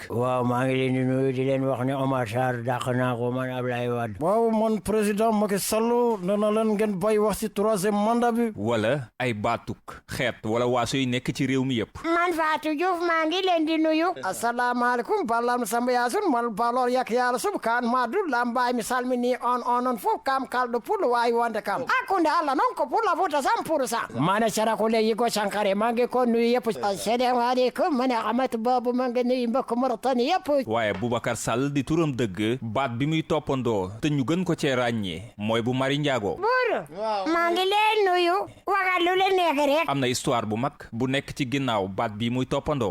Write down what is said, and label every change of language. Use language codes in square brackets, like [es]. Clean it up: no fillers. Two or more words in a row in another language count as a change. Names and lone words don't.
[wo] waaw maa ngi leen di nuyu di leen wax ne Omar Sarr dàq naa ko man Ablaye Wade. waaw man président Macky Sall nee na leen ngeen bay wax ci troisième mandat bi. wala ay baatuk xeet wala waaso yi nekk ci réew mi yëpp. man Fatou Diouf maa ngi leen di nuyu. [ff] asalaamaaleykum ballam samba yaasun mal balor yak yàlla sub kaan maadu lambaay mi salmini on fof kam kalɗo pullo wawi wonde kam hakkunde Allah noon ko pulla futa 100%. [wo] mane sarakule yigo sankare maa ngi ko nuyu yëpp. asalaamaaleykum man Amath Babou maa ngi nuyu mbokk Mauritanie yëpp. waaye Boubacar Sall di turam dëgg baat bi muy toppandoo te ñu gën ko cee ràññee mooy bu Marie Ndiago. buur maa ngi leen nuyu waxal lu leen neex rek. am na histoire bu mag bu nekk ci ginnaaw baat bi muy toppandoo.